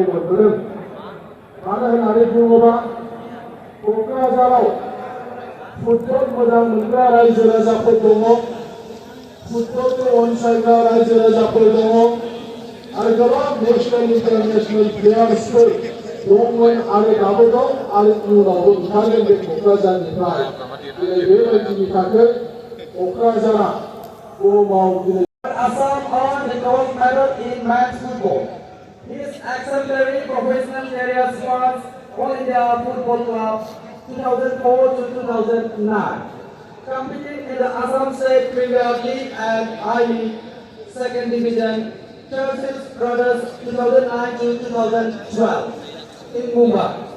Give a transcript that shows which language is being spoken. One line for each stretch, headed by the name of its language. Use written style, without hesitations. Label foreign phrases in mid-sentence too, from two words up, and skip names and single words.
Bodo: मोनबोदों मानो होननानै बुङोबा क'क्राझाराव फुटबल मोजां मोनग्रा रायजो राजाफोर दङ फुटबलखौ अनसायग्रा रायजो राजाफोर दङ आरो गोबां नेशनेल इन्टारनेशनेल प्लेयार्सफोर दंमोन आरो दाबो दं आरो इयुनावबो ओंखारगोन बे क'क्राझारनिफ्राय दिनै बेबायदिनि थाखाय क'क्राझारा बुहुमाव दिनै
English: Assam earned the gold medal in men's football. His exemplary professional career spans All India Football Club 2004 to 2009, competing in the Assam State Premier League and I-League Second Division, Churchill's Brothers 2009 to 2012 in Mumbai.